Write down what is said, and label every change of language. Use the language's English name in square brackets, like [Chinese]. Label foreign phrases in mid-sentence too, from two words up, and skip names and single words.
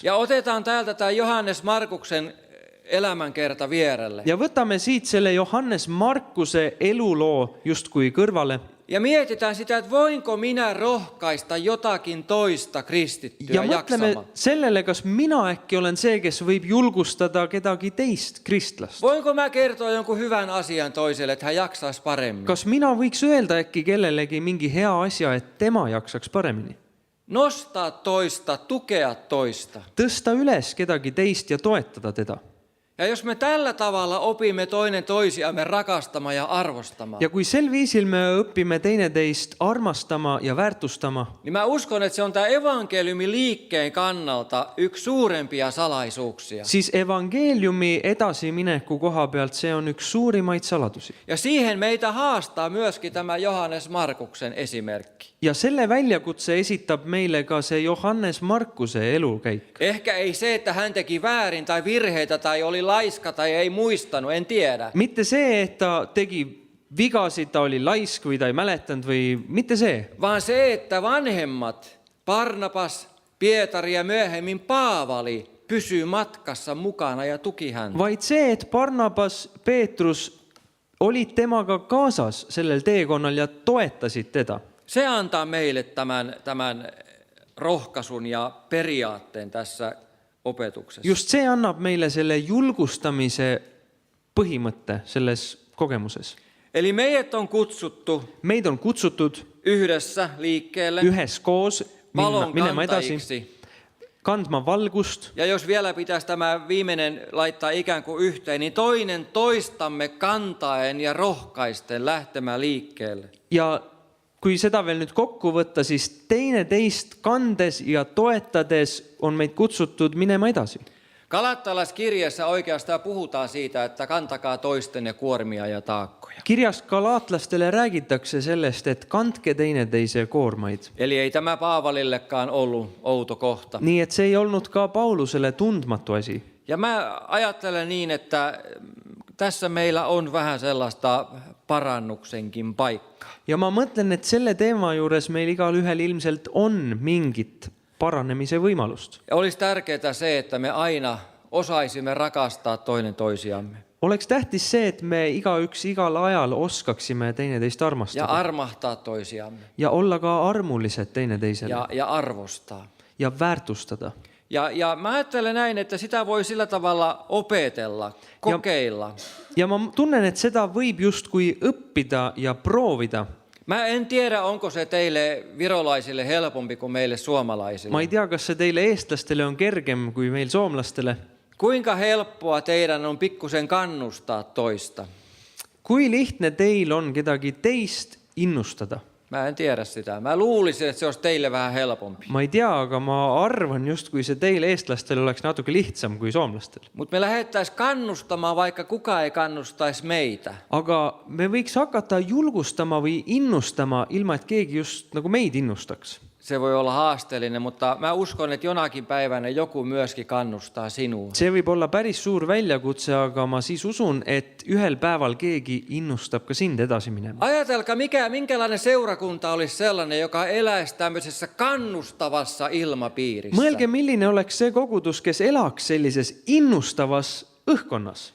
[Finnish] Ja otetaan täältä tämä Johannes Markuksen elämänkerta vierelle. [Estonian] Ja võtame siit selle Johannes Markuse eluloo justkui kõrvale. [Finnish] Ja mietitään sitä, että voinko minä rohkaista jotakin toista kristittyä [Estonian] Ja mõtleme [Finnish] jaksamaan. [Estonian] sellele, kas mina äkki olen see, kes võib julgustada kedagi teist kristlast. [Finnish] Voinko mä kertoa jonkun hyvän asian toiselle, että hän jaksaisi paremmin? [Estonian] Kas mina võiks öelda äkki kellelegi mingi hea asja, et tema jaksaks paremini? [Finnish] Nostaa toista, tukea toista. [Estonian] Tõsta üles kedagi teist ja toetada teda. [Finnish] Ja jos me tällä tavalla opimme toinen toisiamme rakastamaan ja arvostamaan, [Estonian] Ja kui sel viisil me õpime teineteist armastama ja väärtustama, [Finnish] niin mä uskon, että se on tämä evankeliumin liikkeen kannalta yksi suurempia salaisuuksia. [Estonian] siis evangeeliumi edasimineku koha pealt see on üks suurimaid saladusi. [Finnish] Ja siihen meitä haastaa myöskin tämä Johannes Markuksen esimerkki. [Estonian] Ja selle väljakutse esitab meile ka see Johannes Markuse elukäik. [Finnish] Ehkä ei se, että hän teki väärin tai virheitä tai oli laiska tai ei muistanut, en tiedä. [Estonian] Mitte see, et ta tegi vigasid, ta oli laisk või ta ei mäletanud või mitte see. [Finnish] Vaan se, että vanhemmat, Barnabas, Pietari ja myöhemmin Paavali, pysyy matkassa mukana ja tuki häntä. [Estonian] Vaid see, et Barnabas, Peetrus olid temaga kaasas sellel teekonnal ja toetasid teda. [Finnish] Se antaa meille tämän rohkaisun ja periaatteen tässä opetuksessa. [Estonian] Just see annab meile selle julgustamise põhimõtte selles kogemuses. [Finnish] Eli meidät on kutsuttu [Estonian] Meid on kutsutud [Finnish] yhdessä liikkeelle [Estonian] üheskoos [Finnish] valon [Estonian] minema edasi, [Finnish] kantajiksi. [Estonian] kandma valgust. [Finnish] Ja jos vielä pitäisi tämä viimeinen laittaa ikään kuin yhteen, niin toinen toistamme kantaen ja rohkaisten lähtemään liikkeelle. [Estonian] Ja kui seda veel nüüd kokku võtta, siis teine teist kandes ja toetades on meid kutsutud minema edasi. [Finnish] Galattalaiskirjeessä oikeastaan puhutaan siitä, että kantakaa toistenne kuormia ja taakkoja. [Estonian] Kirjas galaatlastele räägitakse sellest, et kandke teineteise koormaid. [Finnish] Eli ei tämä Paavalillekaan ollut outo kohta. [Estonian] Nii et see ei olnud ka Paulusele tundmatu asi. [Finnish] Ja mä ajattelen niin, että tässä meillä on vähän sellaista parannuksenkin paikkaa. [Estonian] Ja ma mõtlen, et selle teema juures meil igal ühel ilmselt on mingit paranemise võimalust. [Finnish] Ja olisi tärkeää se, että me aina osaisimme rakastaa toinen toisiamme. [Estonian] Oleks tähtis see, et me igaüks igal ajal oskaksime teineteist [Finnish] Ja [Estonian] armastada [Finnish] armahtaa toisiamme. [Estonian] ja olla ka armulised teineteisele [Finnish] Ja arvostaa. [Estonian] ja väärtustada. [Finnish] Ja mä ajattelen näin, että sitä voi sillä tavalla opetella, kokeilla. [Estonian] Ja ma tunnen, et seda võib justkui õppida ja proovida. [Finnish] Mä en tiedä, onko se teille virolaisille helpompi kuin meille suomalaisille. [Estonian] Ma ei tea, kas see teile eestlastele on kergem kui meil soomlastele. [Finnish] Kuinka helppoa teidän on pikkusen kannustaa toista? [Estonian] Kui lihtne teil on kedagi teist innustada? [Finnish] Mä en tiedä sitä. Mä luulisin, että se olisi teille vähän helpompi. [Estonian] Ma ei tea, aga ma arvan justkui see teil eestlastel oleks natuke lihtsam kui soomlastel. [Finnish] Mutta me lähettäisiin kannustamaan, vaikka kukaan ei kannustaisi meitä. [Estonian] Aga me võiks hakata julgustama või innustama ilma, et keegi just nagu meid innustaks. [Finnish] Se voi olla haasteellinen, mutta mä uskon, että jonakin päivänä joku myöskin kannustaa sinua. [Estonian] See võib olla päris suur väljakutse, aga ma siis usun, et ühel päeval keegi innustab ka sind edasi minema. [Finnish] Ajatelkaa, minkälainen seurakunta olisi sellainen, joka eläisi tämmöisessä kannustavassa ilmapiirissä. [Estonian] Mõelge, milline oleks see kogudus, kes elaks sellises innustavas õhkonnas.